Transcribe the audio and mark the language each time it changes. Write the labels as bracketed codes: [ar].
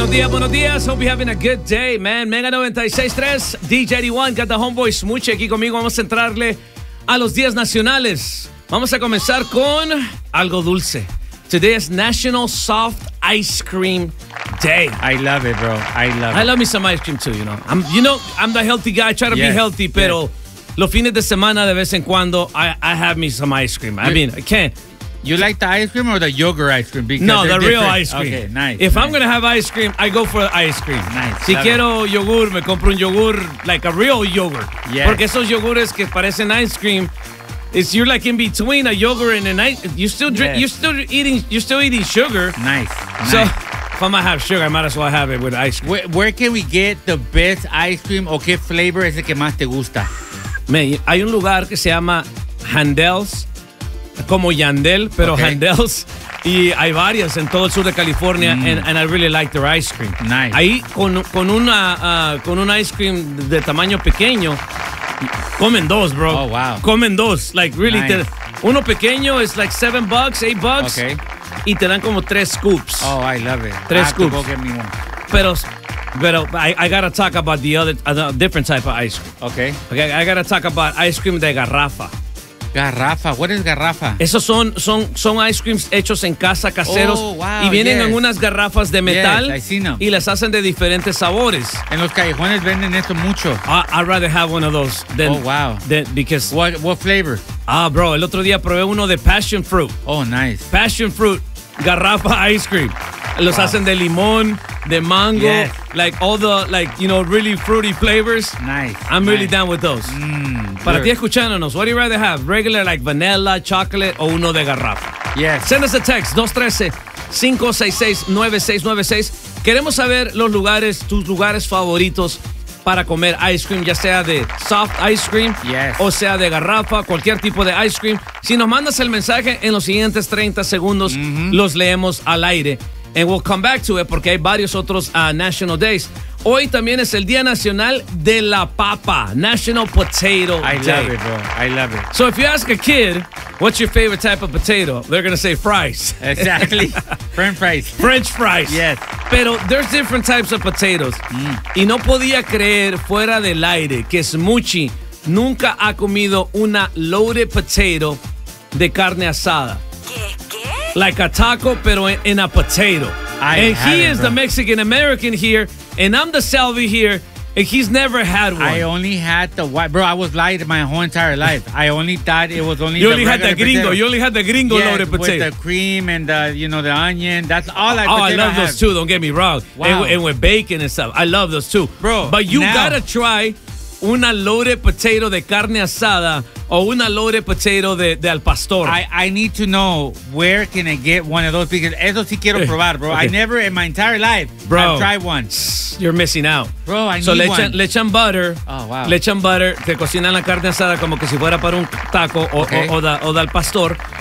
[es] buenos días, [en] hope you're having a good day, man. Mega 96.3, DJ D1, got the homeboy Smuchi [es] aquí conmigo. Vamos a entrarle a los días nacionales. Vamos a comenzar con algo dulce. [en] Today is National Soft Ice Cream Day. I love it, bro. I love it. I love me some ice cream too, you know. I'm the healthy guy. I try to be healthy, [es] pero los fines de semana, de vez en cuando, [en] I have me some ice cream. I can't. You like the ice cream or the yogurt ice cream? Because no, the real ice cream. Okay, nice. If I'm going to have ice cream, I go for ice cream. Nice. [es] Si quiero yogur, me compro un yogur, [en] like a real yogurt. Yes. [es] Porque esos yogures que parecen [en] ice cream, it's you're like in between a yogurt and an ice. You still drink. Yes. You're still eating sugar. Nice. So if I'm gonna have sugar, I might as well have it with ice cream. Where can we get the best ice cream? [es] Or qué flavor es el que más te gusta? Man, hay un lugar que se llama Handel's, como Yandel, pero okay. Handel's. Y hay varias en todo el sur de California, [en] and I really like their ice cream. Nice. [es] Ahí con un ice cream de tamaño pequeño. Comen dos, bro. [en] Oh, wow. [es] Comen dos. [en] Like, really. Nice. [es] Uno pequeño es like $7, $8. [en] Okay. [es] Y te dan como tres scoops. [en] Oh, I love it. [es] Tres scoops. [en] Have to go get me one. Pero I gotta talk about the other, different type of ice cream. Okay. Okay, I gotta talk about ice cream de garrafa. Garrafa. What is garrafa? [es] Esos son ice creams hechos en casa, caseros. [en] Oh, wow. [es] Y vienen en unas garrafas de metal. [en] Yes, I seen them. [es] Y las hacen de diferentes sabores. En los callejones venden esto mucho. [en] I'd rather have one of those. Than, oh, wow. Than, because, what flavor? [es] Ah, bro, el otro día probé uno de passion fruit. [en] Oh, nice. Passion fruit, garrafa ice cream. [es] Los hacen de limón, de mango. [en] Yes. Like all the, like, you know, really fruity flavors. Nice. I'm really down with those. [es] Para ti escuchándonos, [en] what do you rather have? Regular, like vanilla, chocolate, [es] o uno de garrafa? [en] Yes. Send us a text, 213-566-9696. [es] Queremos saber los lugares, tus lugares favoritos para comer ice cream, ya sea de soft ice cream, o sea de garrafa, cualquier tipo de ice cream. Si nos mandas el mensaje, en los siguientes 30 segundos los leemos al aire. [en] And we'll come back to it [es] porque hay varios otros National Days. Hoy también es el Día Nacional de la Papa, [en] National Potato Day. I love it, bro. I love it. So if you ask a kid, what's your favorite type of potato? They're going to say fries. Exactly. French fries. French fries. Yes. Pero there's different types of potatoes. [es] Y no podía creer fuera del aire que Smuchi nunca ha comido una loaded potato de carne asada. [en] Like a taco, pero in a potato. He is the Mexican-American here, and I'm the Salvi here, and he's never had one. I only had the white. Bro, I was lied my whole entire life. I only thought it was only you only had the gringo. Potato. You only had the gringo loaded potato. With the cream and the, you know, the onion. That's all I potato. Oh, I love those too. Don't get me wrong. Wow. And with bacon and stuff. I love those too. Bro, but you got to try una loaded potato de carne asada o una loaded potato de al pastor. I need to know where can I get one of those because [es] eso sí quiero probar, [en] bro. Okay. I never in my entire life have tried one. You're missing out. Bro, I need [es] one. So le echan butter. [en] Oh, wow. [es] Le echan butter. Te cocinan la carne asada como que si fuera para un taco o del pastor.